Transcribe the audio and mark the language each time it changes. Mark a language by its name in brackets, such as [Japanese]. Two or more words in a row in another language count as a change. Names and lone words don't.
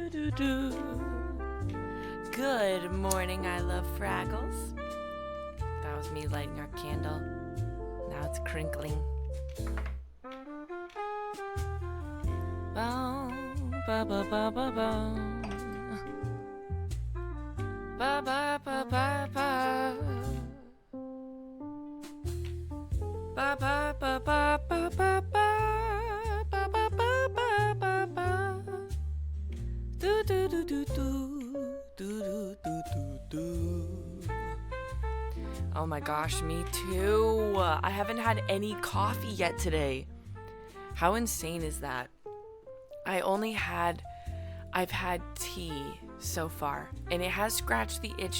[English] Good morning, I love Fraggles. That was me lighting our candle. Now it's crinkling. Boom, ba ba ba ba boom. Ba ba ba ba ba. Ba ba ba ba ba ba ba. Ba ba ba ba ba ba. Do do do do do do do do do. Oh my gosh, me too. I haven't had any coffee yet today. How insane is that? I've had tea so far, and it has scratched the itch.